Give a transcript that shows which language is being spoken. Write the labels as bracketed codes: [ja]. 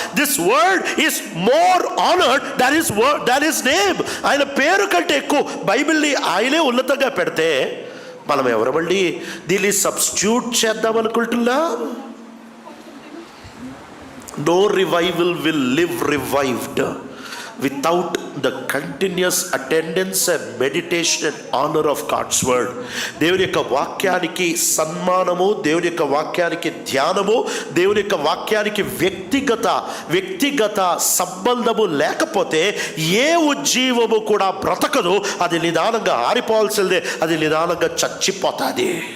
[en] This word is more honoured than his name. [te] ఆయన పేరు కంటే ఎక్కువ బైబిల్ని ఆయనే ఉన్నతంగా పెడితే మనం ఎవరమండి దీన్ని సబ్స్టిట్యూట్ చేద్దాం అనుకుంటున్నా? [en] No revival will live revived without the continuous attendance and meditation and honor of God's word. [te] దేవుని యొక్క వాక్యానికి సన్మానము, దేవుని యొక్క వాక్యానికి ధ్యానము, దేవుని యొక్క వాక్యానికి వ్యక్తిగత సంబంధము లేకపోతే ఏ ఉజ్జీవము కూడా బ్రతకదు. అది నిదానంగా ఆరిపోవాల్సిందే, అది నిదానంగా చచ్చిపోతుంది.